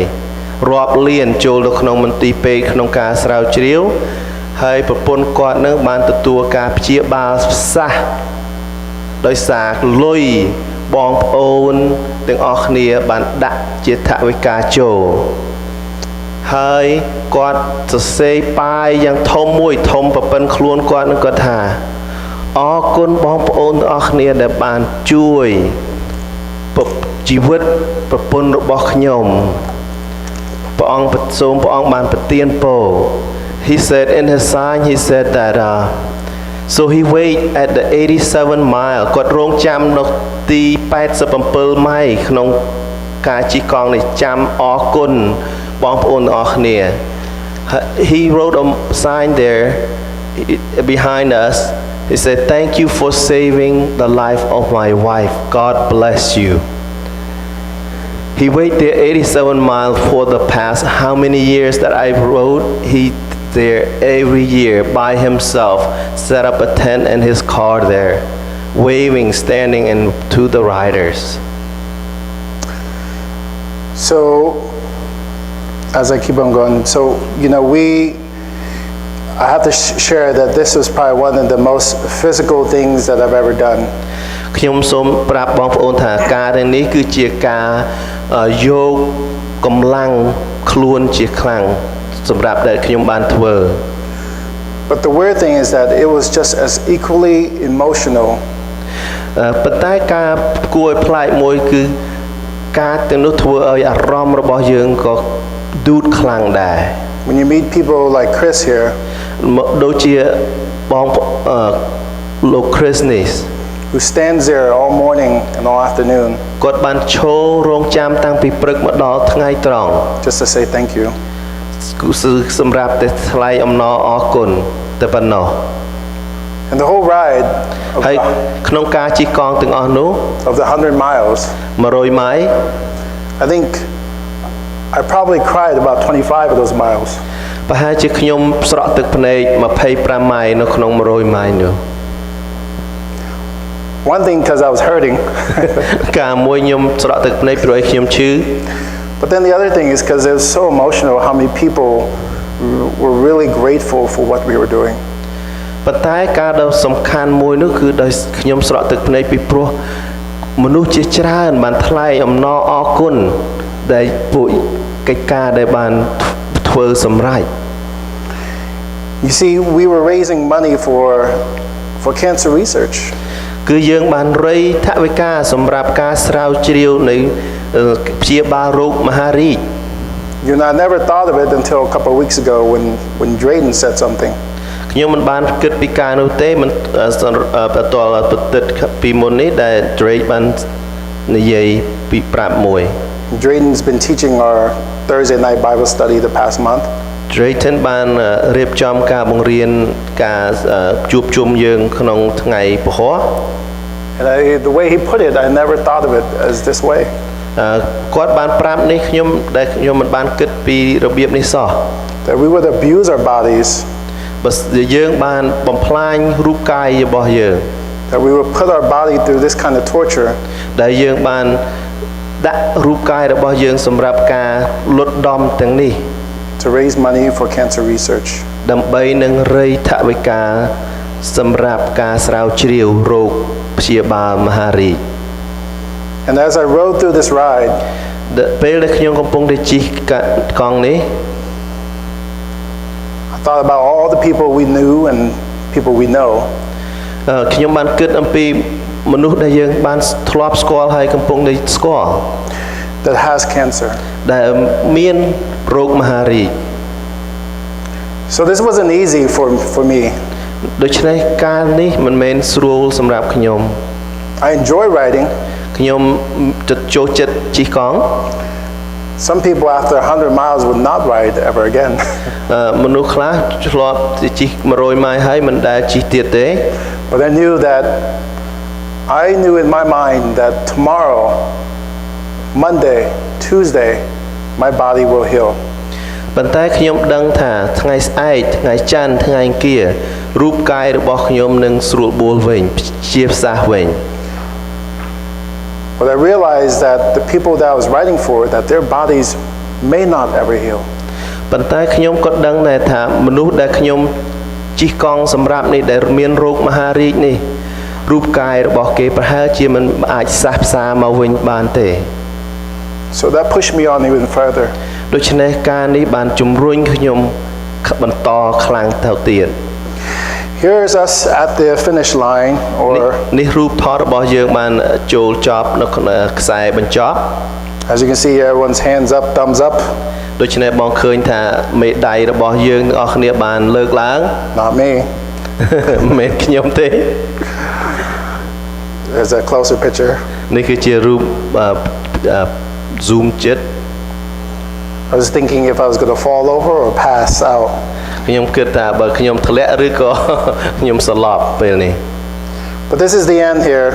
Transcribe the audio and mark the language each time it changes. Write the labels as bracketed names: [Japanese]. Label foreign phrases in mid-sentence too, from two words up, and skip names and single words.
[Khmer] រាប់លានចូលទៅក្នុងមន្ទីរពេទ្យក្នុងការស្រាវជ្រាវហើយប្រពន្ធគាត់នឹងបានទទួលការព្យាបាលសះដោយសារលុយបងប្អូនទាំងអស់គ្នាបានដាក់ជាថវិកាចូលហើយគាត់សរ សេរប៉ាយយ៉ាងធំមួយធំប្រពន្ធខ្លួនគាត់នឹងគាត់ថាអរគុណបងប្អូនទាំងអស់គ្នាដែលបានជួយជីវិតប្រពន្ធរបស់ខ្ញុំព្រះ អង្គសូមព្រះអង្គបានប្រទានពរ [English] He said in his sign he said that so he wait at the 87 mile គាត់ [Khmer] រងចាំនៅទី87 ម៉ៃល៍ក្នុងការជិះកង់នេះចាំអរគុណបងប្អូ នទាំងអស់គ្នា [English] He wrote a sign there behind us he said thank you for saving the life of my wife God bless you He waited there 87 miles for the past how many years that I rode he there every year by himself set up a tent in his car there waving standing and to the riders So as I keep on going, so you know I have to share that this was probably one of the most physical things that I've ever done. [Khmer] ខ្ញុំសូមប្រាប់បងប្អូនថាការទាំងនេះគឺជាការយកកម្លាំងខ្លួនជាខ្លាំងសម្រាប់ដែលខ្ញុំបានធ្វើ [English] But the weird thing is that it was just as equally emotional. [Khmer] ប៉ុន្តែការគួរឲ្យប្លែកមួយគឺការទាំងនោះធ្វើឲ្យអារម្មណ៍របស់យើងក៏ឌូតខ្លាំងដែរ [English] When you meet people like Chris here, [Khmer] ដូចជាបងលោក Chris នេះ [English] who stands there all morning and all afternoon [Khmer] គាត់បានឈររងចាំតាំងពីព្រឹកមកដល់ថ្ងៃត្រង់ [English] just to say thank you. [Khmer] សម្រាប់តែថ្លែងអំណរអរគុណតែប៉ុណ្ណោះ [English] And the whole ride [Khmer] ហើយក្នុងការជិះកង់ទាំងអស់នោះ [English] of the 100 miles, [Khmer] 100 ម៉ាយ [English] I think I probably cried about 25 of those miles. [Khmer] ប្រហែលជាខ្ញុំស្រក់ទឹកភ្នែក25ម៉ាយនៅក្នុង100ម៉ាយនោះ [English] One thing because I was hurting. [Khmer] ការមួយខ្ញុំស្រក់ទឹកភ្នែកព្រោះឲ្យខ្ញុំឈឺ [English] But then the other thing is because it was so emotional how many people were really grateful for what we were doing. [Khmer] ប៉ុន្តែការដ៏សំខាន់មួយនោះគឺដោយខ្ញុំស្រក់ទឹកភ្នែកពីព្រោះមនុស្សជាច្រើនបានថ្លែងអំណរអរគុណដែលពួកកិច្ចការដែលបានធ្វើសម្រេច [English] You see, we were raising money for cancer research. [Khmer] គឺយើងបានរៃថវិកាសម្រាប់ការស្រាវជ្រាវនៃព្យាបាលរោគមហារីក [English] You know, I never thought of it until a couple of weeks ago when Drayden said something. [Khmer] ខ្ញុំមិនបានគិតពីការនោះទេមិនបន្តប្រតិទពីមុននេះដែល Drake បាននិយាយពីប្រាប់មួយ [English] Drayden's been teaching our Thursday night Bible study the past month. [Khmer] Drayton បានរៀបចំការបង្រៀនការជួបជុំយើងក្នុងថ្ងៃពហុ [English] And the way he put it, I never thought of it as this way. [Khmer] គាត់បានប្រាប់នេះខ្ញុំដែលខ្ញុំមិនបានគិតពីរបៀបនេះសោះ [English] That we would abuse our bodies. [Khmer] បើយើងបានបំផ្លាញរូបកាយរបស់យើង [English] That we would put our body through this kind of torture. [Khmer] ដែលយើងបានដាក់រូបកាយរបស់យើងសម្រាប់ការលុតដំទាំងនេះ [English] To raise money for cancer research. [Khmer] ដើម្បីនឹងរៃថវិកាសម្រាប់ការស្រាវជ្រាវរោគព្យាបាលមហារីក [English] And as I rode through this ride, [Khmer] ពេលដែលខ្ញុំកំពុងតែជិះកង់នេះ [English] I thought about all the people we knew and people we know. [Khmer] ខ្ញុំបានគិតអំពីមនុស្សដែលយើងបានធ្លាប់ស្គាល់ហើយកំពុងតែស្គាល់ [English] that has cancer. [Khmer] ដែលមានរោគមហារីក [English] So this wasn't easy for me. [Khmer] ដូច្នេះការនេះមិនមែនស្រួលសម្រាប់ខ្ញុំ [English] I enjoy riding. [Khmer] ខ្ញុំចូលចិត្តជិះកង់ [English] Some people after 100 miles would not ride ever again. [Khmer] មនុស្សខ្លះធ្លាប់ជិះ100ម៉ាយហើយមិនដែលជិះទៀតទេ [English] But I knew in my mind that tomorrow, Monday, Tuesday, my body will heal. [Khmer] ប៉ុន្តែខ្ញុំដឹងថាថ្ងៃស្អែកថ្ងៃច័ន្ទថ្ងៃអង្គាររូបកាយរបស់ខ្ញុំនឹងស្រួលបួលវិញជាផ្សះវិញ [English] But I realized that the people that I was riding for, that their bodies may not ever heal. [Khmer] ប៉ុន្តែខ្ញុំក៏ដឹងដែរថាមនុស្សដែលខ្ញុំជិះកង់សម្រាប់នេះដែលមានរោគមហារីកនេះរូបកាយរបស់គេប្រហែលជាមិនអាចសះផ្សាមកវិញបានទេ [English] So that pushed me on even further. [Khmer] ដូច្នេះការនេះបានជំរុញខ្ញុំបន្តខ្លាំងទៅទៀត [English] Here's us at the finish line, or [Khmer] នេះរូបថតរបស់យើងបានចូលចប់នៅខ្សែបញ្ចប់ [English] as you can see, everyone's hands up, thumbs up. [Khmer] ដូច្នេះបងឃើញថាមេដៃរបស់យើងអស់គ្នាបានលើកឡើង [English] Not me. [Khmer] មិនមែនខ្ញុំទេ [English] There's a closer picture. [Khmer] នេះគឺជារូប zoom ចិត្ត [English] I was thinking if I was going to fall over or pass out. [Khmer] ខ្ញុំគិតថាបើខ្ញុំធ្លាក់ឬក៏ខ្ញុំស្លាប់ពេលនេះ [English] But this is the end here.